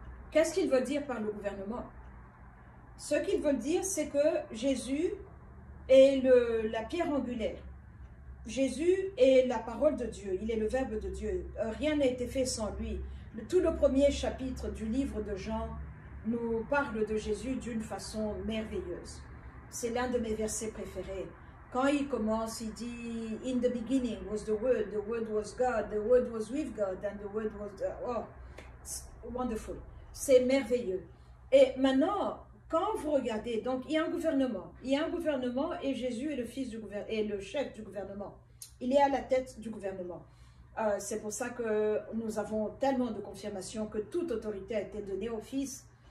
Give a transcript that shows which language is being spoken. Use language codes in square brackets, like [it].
[fr] Qu'est-ce qu'il veut dire par le gouvernement? Ce qu'il veut dire, c'est que Jésus est la pierre angulaire. Jésus est la parole de Dieu, il est le verbe de Dieu. Rien n'a été fait sans lui. Tout le premier chapitre du livre de Jean nous parle de Jésus d'une façon merveilleuse. C'est l'un de mes versets préférés. Quand il commence, il dit [en] « In the beginning was the Word was God, the Word was with God, and the Word was... » Oh, wonderful. [fr] C'est merveilleux. Et maintenant, quand vous regardez, donc il y a un gouvernement. Il y a un gouvernement et Jésus est le fils du gouvernement, et le chef du gouvernement. Il est à la tête du gouvernement. C'est pour ça que nous avons tellement de confirmations que toute autorité a été donnée au Fils.